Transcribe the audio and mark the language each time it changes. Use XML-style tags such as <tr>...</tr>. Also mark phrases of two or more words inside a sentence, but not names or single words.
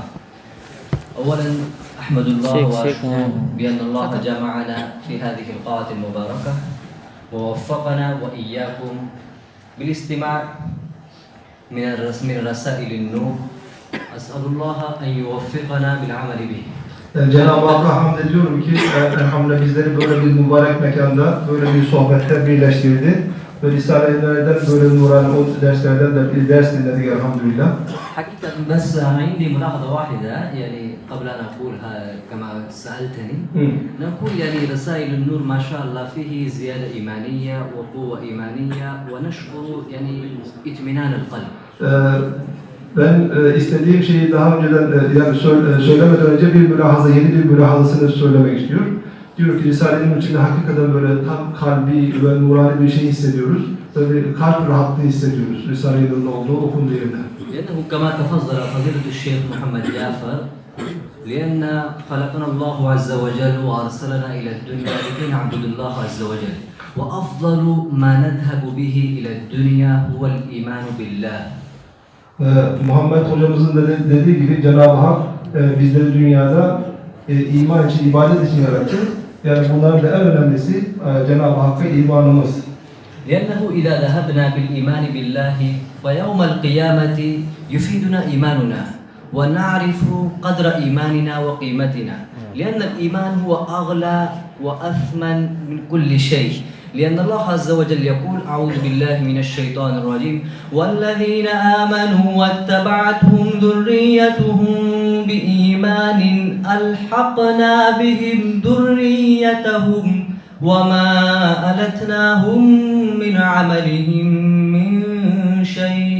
<ar>أولا أحمد الله وأشكر بأن الله جمعنا في هذه القاعة المباركة ووفقنا وإياكم بالاستماع من رسائل النور. أسأل الله أن يوفقنا بالعمل به.</ar> <tr>Cenab-ı Hakk'a hamd ediyorum ki elhamdülillah bizleri böyle bir mübarek mekanda, böyle bir sohbette birleştirdi. Ve Risale-i'lerden böyle nurani o derslerden de bir ders dinledik elhamdülillah.</tr> <ar>حقيقة بس عندي ملاحظة واحدة يعني قبل أن أقولها كما سألتني نقول يعني رسائل النور ما شاء الله فيه زيادة إيمانية وقوة إيمانية ونشعر يعني اطمئنان القلب.</ar> <tr>Ben istediğim şeyi daha önceden yani söylemeden önce bir mülahaza, yeni bir mülahazasını söylemek istiyor. Diyor ki Risale-i içinde hakikaten böyle tam kalbi ve nurani bir şey hissediyoruz. Böyle kalp rahatlığı hissediyoruz Risale-i olduğu okunduğu yerine.</tr> <ar>لأنه كما تفضل فضيلة الشيخ محمد جعفر لأن خلقنا الله عز وجل وأرسلنا إلى الدنيا لكي نعبد الله عز وجل وأفضل ما نذهب به إلى الدنيا هو الإيمان بالله.</ar> <tr>Muhammed hocamızın da dediği gibi Cenab-ı Hak bizleri dünyada iman için, ibadet için yarattı. Yani bunların da en önemlisi Cenab-ı Hakk'a imanımız.</tr> <ar>لأنه إذا ذهبنا بالإيمان بالله فيوم القيامة يفيدنا إيماننا ونعرف قدر إيماننا وقيمتنا لأن الإيمان هو أغلى وأثمن من كل شيء. لأن الله عز وجل يقول أعوذ بالله من الشيطان الرجيم والذين آمنوا واتبعتهم ذريتهم بإيمان ألحقنا بهم ذريتهم وما ألتناهم من عملهم من شيء.</ar>